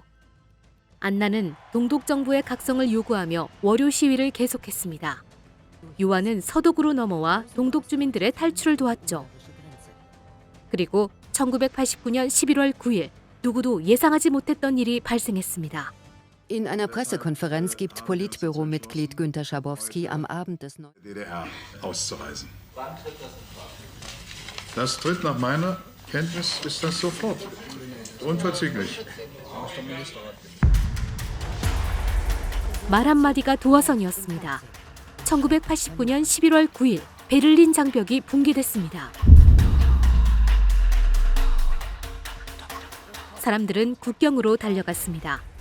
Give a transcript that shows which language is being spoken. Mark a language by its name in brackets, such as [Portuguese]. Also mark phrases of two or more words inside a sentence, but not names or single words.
[Korean] 안나는 동독 정부의 각성을 요구하며 월요 시위를 계속했습니다. 요한은 서독으로 넘어와 동독 주민들의 탈출을 도왔죠. 그리고 1989년 11월 9일 누구도 예상하지 못했던 일이 발생했습니다. [German] In einer Pressekonferenz gibt Politbüro-Mitglied Günter Schabowski am Abend des DDR auszureisen. Das tritt nach meiner Kenntnis ist das sofort. Unverzüglich. [Korean] 말 한마디가 도화선이었습니다. 1989년 11월 9일 베를린 장벽이 붕괴됐습니다. 사람들은 국경으로 달려갔습니다.